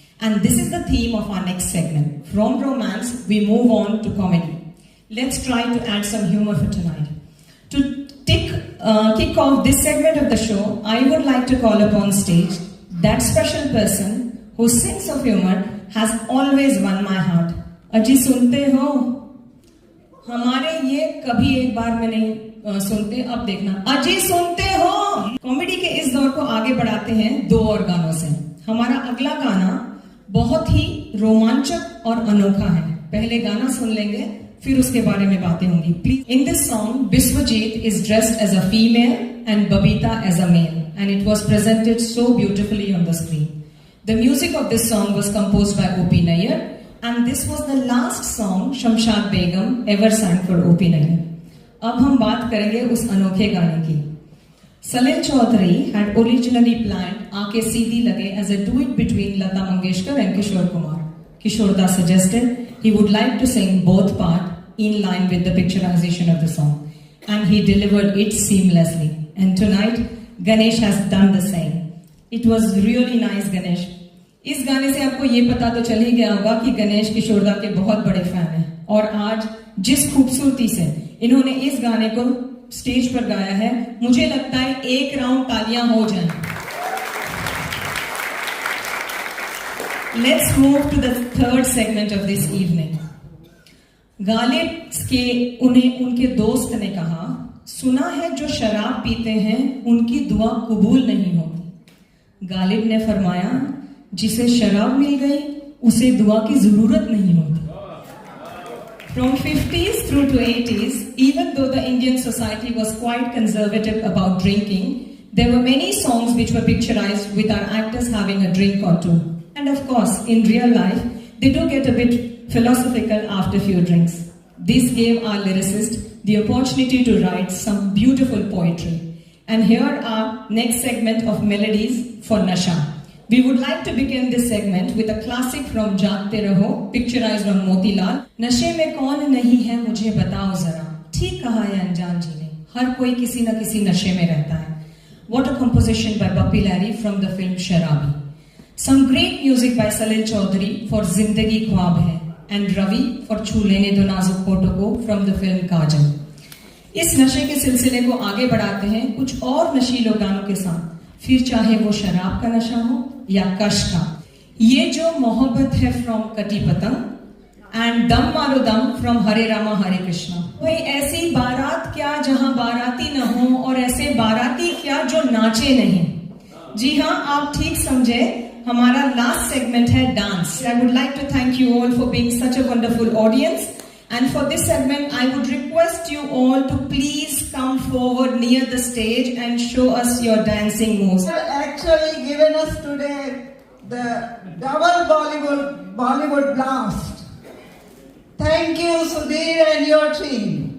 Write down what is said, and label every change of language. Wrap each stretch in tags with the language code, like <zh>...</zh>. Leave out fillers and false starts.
<en>And this is the theme of our next segment. From romance, we move on to comedy. Let's try to add some humor for tonight. To kick off this segment of the show, I would like to call upon stage that special person whose sense of humor has always won my heart.</en> <hi>Aji sunte ho? हमारे ये कभी एक बार में नहीं सुनते, अब देखना अजी सुनते हो। कॉमेडी के इस दौर को आगे बढ़ाते हैं 2 और गानों से। हमारा अगला गाना बहुत ही रोमांचक और अनोखा है। पहले गाना सुन लेंगे, फिर उसके बारे में बातें होंगी।</hi> <en>Please. In this song, Biswajit is dressed as a female and Babita as a male, and it was presented so beautifully on the screen. The music of this song was composed by O.P. Nayyar, and this was the last song Shamshad Begum ever sang for O.P. Nayyar.</en> <hi>अब हम बात करेंगे उस अनोखे गाने की।</hi> <en>Salil Chaudhary had originally planned Aake Seedhi Lage as a duet between Lata Mangeshkar and Kishore Kumar. Kishore Das suggested he would like to sing both parts in line with the picturization of the song, and he delivered it seamlessly. And tonight, Ganesh has done the same. It was really nice, Ganesh.</en> <hi>इस गाने से आपको ये पता तो चल ही गया होगा कि गणेश किशोरदा के बहुत बड़े फैन हैं, और आज जिस खूबसूरती से इन्होंने इस गाने को स्टेज पर गाया है, मुझे लगता है 1 राउंड तालियां हो जाएं।</hi> <en>Let's move to the third segment of this evening.</en> <hi>Ghalib के उनके दोस्त ने कहा, सुना है जो शराब पीते हैं उनकी दुआ कबूल नहीं होती। गालिब ने फरमाया, जिसे शराब मिल गई उसे दुआ की जरूरत नहीं होती।</hi> <en>From 50s through to 80s, even though the Indian society was quite conservative about drinking, there were many songs which were picturized with our actors having a drink or two. And of course, in real life, they do get a bit philosophical after a few drinks. This gave our lyricist the opportunity to write some beautiful poetry. And here are next segment of melodies for Nasha. We would like to begin this segment with a classic from Jaagte Raho, picturized on Motilal.</en> <hi>Nashe mein kaun nahi hai mujhe batao zara. ठीक कहा है अनजान जी ने, हर कोई किसी न किसी नशे में रहता है.</hi> <en>What a composition by Bappy Larry from the film Sharabi. Some great music by Salil Chaudhary for Zindagi Khwab Hai and Ravi for Chhu Lene Do Nazuk Photo Ko from the film Kajal.</en> <hi>इस नशे के सिलसिले को आगे बढ़ाते हैं कुछ और नशीले गानों के साथ, फिर चाहे वो शराब का नशा हो या कश का. ये जो मोहब्बत है फ्रॉम कटी पतंग एंड दम मारो दम फ्रॉम हरे रामा हरे कृष्णा. कोई ऐसी बारात क्या जहां बाराती न हो और ऐसे बाराती क्या जो नाचे नहीं. जी हाँ, आप ठीक समझे, हमारा लास्ट सेगमेंट है dance.</hi> <en>I would like to thank you all for being such a wonderful audience. And for this segment, I would request you all to please come forward near the stage and show us your dancing moves. You have actually given us today the double Bollywood blast. Thank you, Sudhir and your team.</en>